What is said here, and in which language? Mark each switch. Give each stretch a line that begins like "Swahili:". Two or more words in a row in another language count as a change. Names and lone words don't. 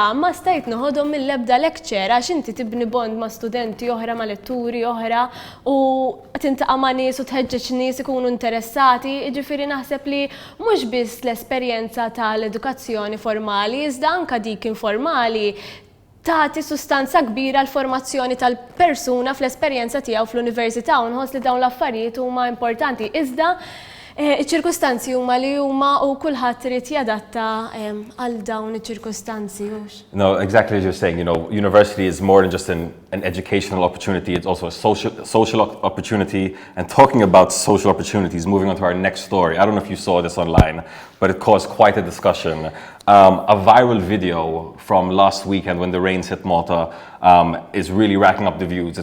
Maltese: ma stajt noħodhom mill-ebda lecture għax inti tibni bond ma' studenti oħra, ma' letturi oħra u tintaqa' ma' nies u tħeġġeġ nies ikunu interessati, jiġifieri naħseb li mhux biss l-esperjenza tal-edukazzjoni formali, iżda anke dik informali tagħti sustanza kbira l-formazzjoni tal-persuna fl-esperjenza tiegħu fl-università u nħoss li dawn l-affarijiet huma importanti. Iżda iċ-ċirkustanzi huma li huma u kulħadd irid jadatta għal dawn iċ-ċirkustanzi.
English: No, exactly as you're saying, you know, university is more than just an educational opportunity, it's also a social opportunity. And talking about social opportunities, moving on to our next story. I don't know if you saw this online, but it caused quite a discussion. A viral video from last weekend when the rains hit Malta is really racking up the views.